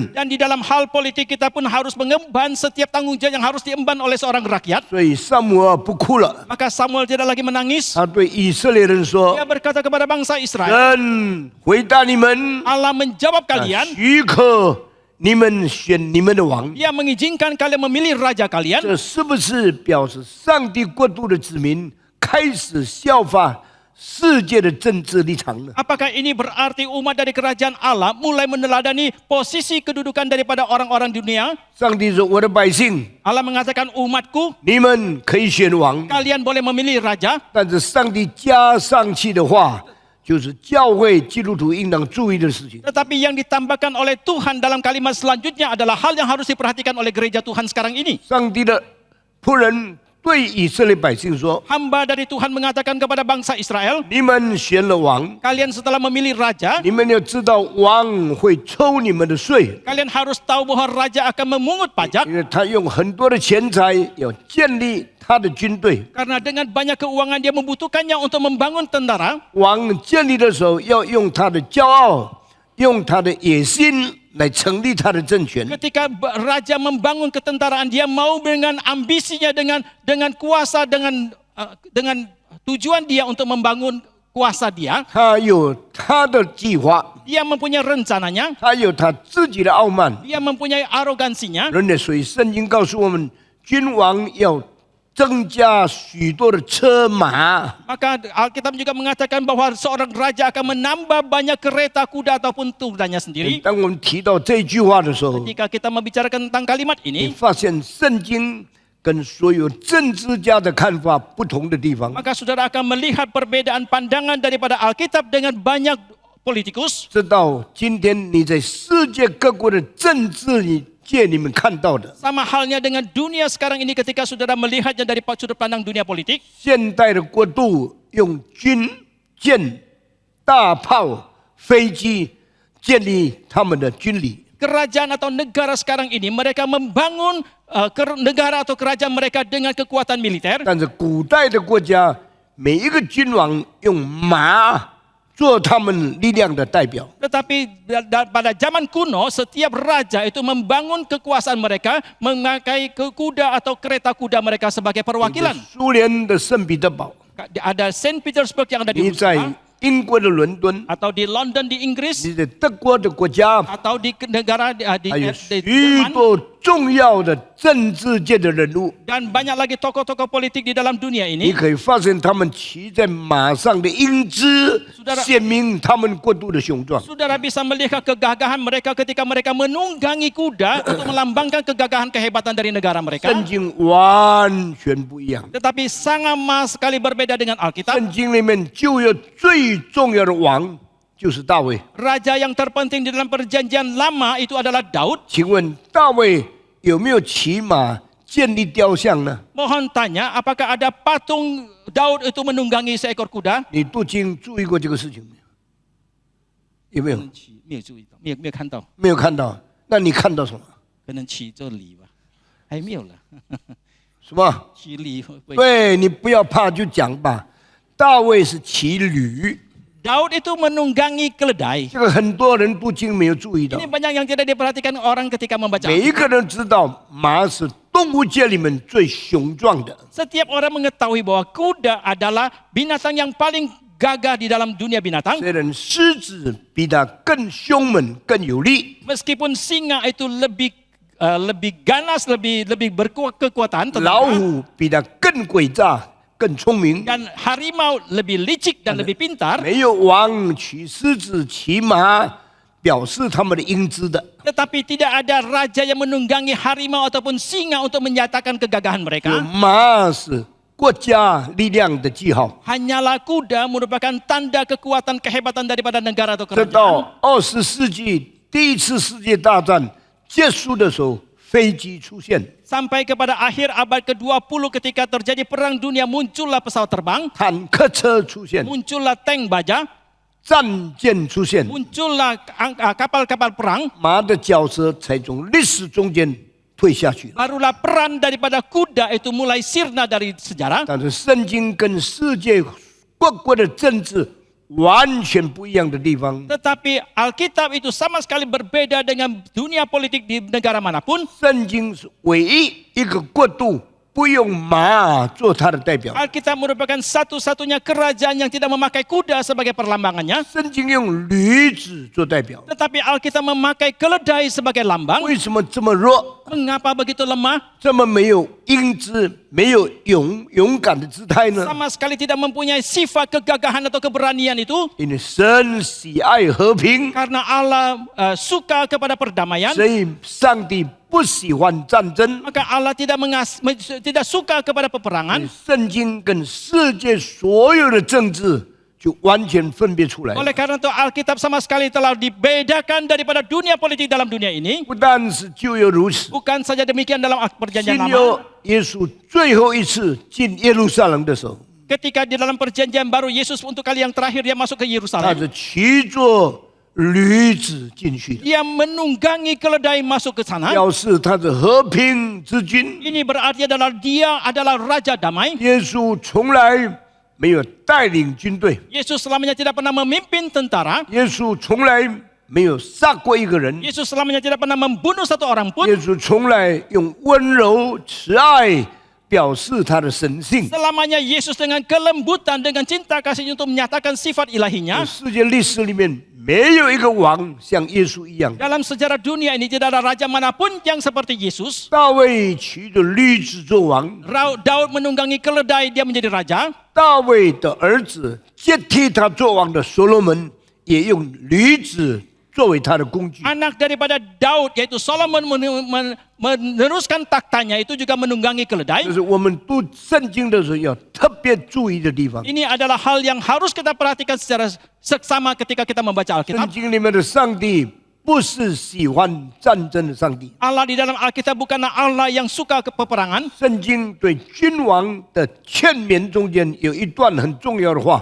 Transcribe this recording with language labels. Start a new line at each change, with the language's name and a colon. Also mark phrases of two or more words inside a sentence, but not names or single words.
Indonesian: Dan di dalam hal politik kita pun harus mengemban setiap tanggung jawab yang harus diemban oleh seorang rakyat.
Chinese: 所以撒母耳不哭了，
Indonesian: Maka Samuel tidak lagi menangis.
Chinese: 他对以色列人说
Indonesian: Dia berkata kepada bangsa：“ Israel,
Chinese: 神回答你们，
Indonesian: Allah menjawab kalian.
Chinese: 许可你们选你们的王。
Indonesian: Dia mengizinkan kalian memilih raja kalian.
Chinese: 这是不是表示上帝国度的子民开始效法世界的政治立场呢？
Indonesian: Apakah ini berarti umat dari kerajaan Allah mulai meneladani posisi kedudukan daripada orang-orang dunia?
Chinese: 上帝说：“我的百姓，
Indonesian: Allah mengatakan umatku,
Chinese: 你们可以选王，
Indonesian: kalian boleh memilih raja.
Chinese: 但是上帝加上去的话，就是教会基督徒应当注意的事情。
Indonesian: Tetapi yang ditambahkan oleh Tuhan dalam kalimat selanjutnya adalah hal yang harus diperhatikan oleh gereja Tuhan sekarang ini.
Chinese: 上帝的仆人对以色列百姓说
Indonesian: Hamba dari Tuhan mengatakan kepada bangsa Israel,
Chinese: 你们选了王，
Indonesian: kalian setelah memilih raja,
Chinese: 你们要知道王会抽你们的税，
Indonesian: kalian harus tahu bahwa raja akan memungut pajak.
Chinese: 因为他用很多的钱财要建立他的军队。
Indonesian: Karena dengan banyak keuangan dia membutuhkannya untuk membangun tentara.
Chinese: 王建立的时候要用他的骄傲，用他的野心来成立他的政权。
Indonesian: Ketika raja membangun ketentaraan, dia mau dengan ambisinya, dengan kuasa, dengan tujuan dia untuk membangun kuasa dia.
Chinese: 他有他的计划，
Indonesian: Dia mempunyai rencananya,
Chinese: 他有他自己的傲慢。
Indonesian: dia mempunyai arogansinya.
Chinese: 所以圣经告诉我们，君王要增加许多的车马。
Indonesian: Maka Alkitab juga mengatakan bahwa seorang raja akan menambah banyak kereta kuda ataupun kudanya sendiri.
Chinese: 当我们提到这句话的时候，
Indonesian: Ketika kita membicarakan tentang kalimat
Chinese: 你
Indonesian: ini,
Chinese: 发现圣经跟所有政治家的看法不同的地方。
Indonesian: maka saudara akan melihat perbedaan pandangan daripada Alkitab dengan banyak politikus.
Chinese: 直到今天，你在世界各国的政治界里面看到的，
Indonesian: Sama halnya dengan dunia sekarang ini ketika saudara melihatnya dari sudut pandang dunia politik.
Chinese: 现代的国度用军舰、大炮、飞机建立他们的军礼。
Indonesian: Kerajaan atau negara sekarang ini mereka membangun negara atau kerajaan mereka dengan kekuatan militer.
Chinese: 但是古代的国家，每一个君王用马做他们力量的代表。
Indonesian: Tetapi pada zaman kuno setiap raja itu membangun kekuasaan mereka memakai kuda atau kereta kuda mereka sebagai perwakilan.
Chinese: 苏联的圣彼得堡，
Indonesian: Ada Saint Petersburg yang ada di
Chinese: 你在
Indonesian: Rusia,
Chinese: 英国的伦敦，
Indonesian: atau di London di Inggris,
Chinese: 你在德国的国家，
Indonesian: atau di negara di
Chinese: 还有
Indonesian: Jerman.
Chinese: 许多重要的政治界的人物。
Indonesian: Dan banyak lagi tokoh-tokoh politik di dalam dunia
Chinese: 你
Indonesian: ini.
Chinese: 可以发现他们骑在马上的英姿，显明他们国度的雄壮。
Indonesian: Saudara bisa melihat kegagahan mereka ketika mereka menunggangi kuda untuk melambangkan kegagahan kehebatan dari negara mereka.
Chinese: 圣经完全不一样，
Indonesian: Tetapi sangat sekali berbeda dengan Alkitab.
Chinese: 圣经里面就有最重要的王，就是大卫。
Indonesian: Raja yang terpenting di dalam perjanjian lama itu adalah Daud.
Chinese: 请问大卫有没有骑马建立雕像呢？
Indonesian: Mohon tanya, apakah ada patung Daud itu menunggangi seekor kuda?
Chinese: 你读经注意过这个事情没有？有没有？没有注意到，没有看到，没有看到。那你看到什么？可能骑这里吧，还没有了，什么？骑驴会不会？对你不要怕，就讲吧。大卫是骑驴，
Indonesian: Daud itu menunggangi keledai.
Chinese: 这个很多人读经没有注意到
Indonesian: Ini。banyak yang tidak diperhatikan orang ketika membaca.
Chinese: 每一个人知道马是动物界里面最雄壮的，
Indonesian: Setiap orang mengetahui bahwa kuda adalah binatang yang paling gagah di dalam dunia binatang.
Chinese: 虽然狮子比它更凶猛、更有力，
Indonesian: Meskipun singa itu lebih ganas, lebih berkekuatan,
Chinese: 老虎比它更诡诈、更聪明。
Indonesian: dan harimau lebih licik dan lebih pintar.
Chinese: 没有王骑狮子、骑马表示他们的英姿的，
Indonesian: Tetapi tidak ada raja yang menunggangi harimau ataupun singa untuk menyatakan kegagahan
Chinese: 有
Indonesian: mereka.
Chinese: 马是国家力量的记号。
Indonesian: Hanyalah kuda merupakan tanda kekuatan kehebatan daripada negara atau
Chinese: 直
Indonesian: kerajaan.
Chinese: 到20世纪第一次世界大战结束的时候，飞机出现，
Indonesian: Sampai kepada akhir abad ke-20 ketika terjadi perang dunia muncullah pesawat terbang,
Chinese: 坦克车出现，
Indonesian: muncullah tank baja,
Chinese: 战舰出现，
Indonesian: muncullah kapal-kapal perang,
Chinese: 马的角色才从历史中间退下去了。
Indonesian: barulah peran daripada kuda itu mulai sirna dari sejarah.
Chinese: 但是圣经跟世界各国的政治完全不一样的地方。
Indonesian: Tetapi Alkitab itu sama sekali berbeda dengan dunia politik di negara manapun.
Chinese: 圣经是唯一一个国度不用马做它的代表。
Indonesian: Alkitab merupakan satu-satunya kerajaan yang tidak memakai kuda sebagai perlambangannya.
Chinese: 圣经用驴子做代表。
Indonesian: Tetapi Alkitab memakai keledai sebagai lambang.
Chinese: 为什么这么弱？
Indonesian: Mengapa begitu lemah?
Chinese: 这么没有英姿，没有勇敢的姿态呢？
Indonesian: Sama sekali tidak mempunyai sifat kegagahan atau keberanian itu.
Chinese: 因为神喜爱和平，
Indonesian: Karena Allah suka kepada perdamaian.
Chinese: 所以上帝不喜欢战争。
Indonesian: Maka Allah tidak suka kepada peperangan.
Chinese: 圣经跟世界所有的政治就完全分别出来了。
Indonesian: Oleh karena itu Alkitab sama sekali telah dibedakan daripada dunia politik dalam dunia ini.
Chinese: 不但是旧约如此，
Indonesian: Bukan saja demikian dalam perjanjian
Chinese: 新约
Indonesian: lama.
Chinese: 耶稣最后一次进耶路撒冷的时候，
Indonesian: Ketika di dalam perjanjian baru Yesus untuk kali yang terakhir dia masuk ke
Chinese: 他
Indonesian: Yerusalem.
Chinese: 是骑着驴子进去的，
Indonesian: Dia menunggangi keledai masuk ke sana.
Chinese: 表示他是和平之君。
Indonesian: Ini berarti adalah dia adalah raja damai.
Chinese: 耶稣从来没有带领军队，
Indonesian: Yesus selamanya tidak pernah memimpin tentara.
Chinese: 耶稣从来没有杀过一个人，
Indonesian: Yesus selamanya tidak pernah membunuh satu orang pun.
Chinese: 耶稣从来用温柔慈爱表示他的神性。
Indonesian: Selamanya Yesus dengan kelembutan, dengan cinta kasihnya untuk menyatakan sifat ilahinya.
Chinese: 世界历史里面没有一个王像耶稣一样。
Indonesian: Dalam sejarah dunia ini tidak ada raja manapun yang seperti Yesus.
Chinese: 大卫骑着驴子做王，
Indonesian: Daud menunggangi keledai, dia menjadi raja.
Chinese: 大卫的儿子接替他做王的所罗门也用驴子作为他的工具。
Indonesian: Anak daripada Daud yaitu Solomon meneruskan taktanya itu juga menunggangi
Chinese: 这
Indonesian: keledai.
Chinese: 是我们读圣经的时候要特别注意的地方。
Indonesian: Ini adalah hal yang harus kita perhatikan secara seksama ketika kita membaca
Chinese: 圣
Indonesian: Alkitab.
Chinese: 经里面的上帝不是喜欢战争的上帝。
Indonesian: Allah di dalam Alkitab bukanlah Allah yang suka peperangan.
Chinese: 圣经对君王的劝勉中间有一段很重要的话：